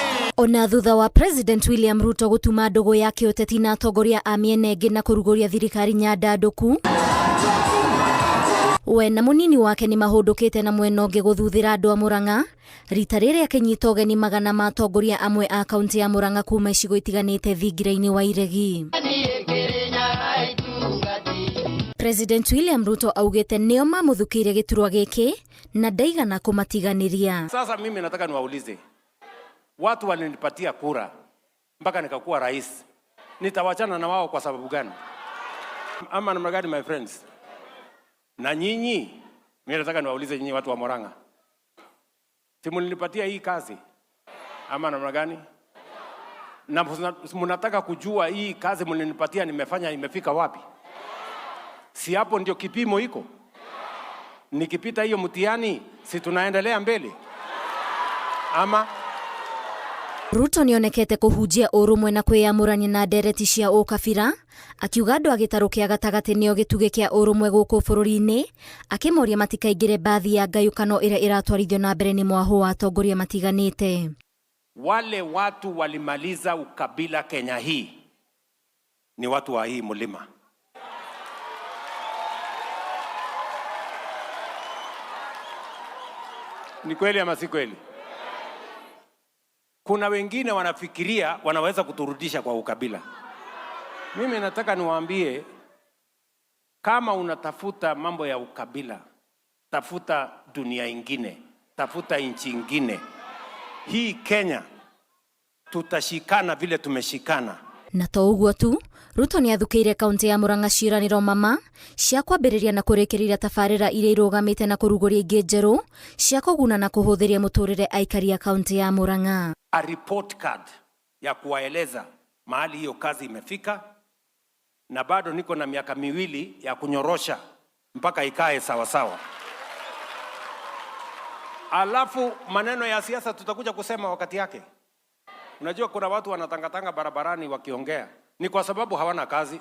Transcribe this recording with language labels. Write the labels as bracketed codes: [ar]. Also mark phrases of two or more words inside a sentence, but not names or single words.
[ki] Ona thutha wa President William Ruto gutuma ndogo yake uteti na atongoria a miena ingi na kuruguria thirikari nyandanduku, we na munini wake ni mahundukite na mwena ungi guthuthira andu a Murang'a rita riri akinyita ugeni magana ma atongoria amwe a kaunti ya Murang'a kuma icigo itiganite thingira-ini wa iregi. President William Ruto augite nio mamuthukiire giturwa giki na ndaigana kumatiganiria. [sw] Sasa mimi nataka niwaulize, watu walinipatia kura mpaka nikakuwa rais, nitawachana na wao kwa sababu gani? Ama namna gani, [en] my friends? [sw] Na nyinyi, mimi nataka niwaulize nyinyi watu wa Murang'a, si mlinipatia hii kazi ama namna gani? Na mnataka kujua hii kazi mlinipatia nimefanya imefika wapi? Si hapo ndio kipimo iko? Nikipita hiyo mtihani, si tunaendelea mbele? Ama [ki] Ruto nionekete kuhujia urumwe na kwiyamurania na ndereti cia ukabira, akiuga andu a gitaru kia gatagati nio gituge kia urumwe guku bururi-ini, akimoria matikaingire bathi ya ngayukano ira iratwarithio na mbere ni mwahu wa atongoria matiganite. [sw] Wale watu walimaliza ukabila Kenya hii ni watu wa hii mlima. Ni kweli ama si kweli? Kuna wengine wanafikiria wanaweza kuturudisha kwa ukabila. Mimi nataka niwaambie, kama unatafuta mambo ya ukabila, tafuta dunia ingine, tafuta nchi ingine. Hii Kenya tutashikana vile tumeshikana. [ki] Na to uguo tu, Ruto ni athukiire kaunti ya Murang'a ciraniro mama cia kwambiriria na kurikirira tabarira iria irugamite na kuruguria ingi njeru cia kuguna na kuhuthiria muturire aikari ya kaunti ya Murang'a. [en] A report card [sw] ya kuwaeleza mahali hiyo kazi imefika, na bado niko na miaka 2 ya kunyorosha mpaka ikae sawa sawa. Alafu maneno ya siasa tutakuja kusema wakati yake. Unajua kuna watu wanatangatanga barabarani wakiongea, ni kwa sababu hawana kazi.